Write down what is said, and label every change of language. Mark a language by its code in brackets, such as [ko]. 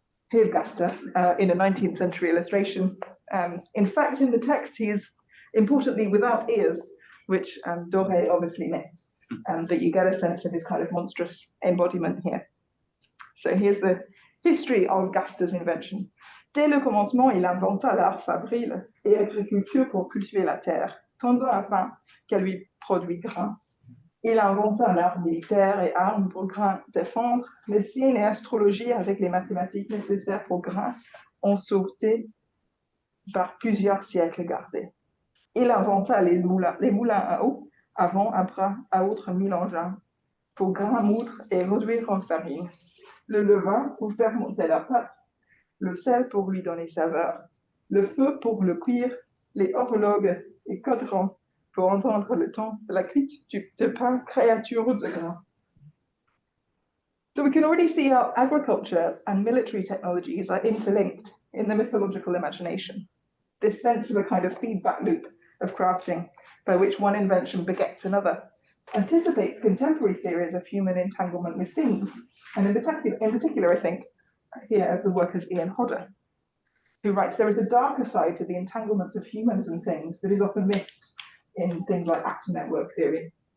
[en] Here's Gasta in a 19th century illustration. In fact, in the text, he is importantly without ears, which Doré obviously missed, but you get a sense of his kind of monstrous embodiment here. So here's the history of Gasta's invention. [fr] Dès le commencement, il inventa l'art fabril et agriculture pour cultiver la terre, tendant afin qu'elle lui produit grain. Il inventa l'art militaire et armes pour grain défendre, médecine et astrologie avec les mathématiques nécessaires pour grain en sûreté par plusieurs siècles gardés. Il inventa les moulins à eau, avant, après, à autres 1000 engins, pour grain moudre et réduire en farine. Le levain pour faire monter la pâte, le sel pour lui donner saveur, le feu pour le cuire, les horloges et cadrans pour entendre le temps de la cuite de pain, créature de grain. [en] So we can already see how agriculture and military technologies are interlinked in the mythological imagination. This sense of a kind of feedback loop of crafting by which one invention begets another anticipates contemporary theories of human entanglement with things, and in particular, I think, here of the work of Ian Hodder, who writes, there is a darker side to the entanglements of humans and things that is often missed in things like actor network theory.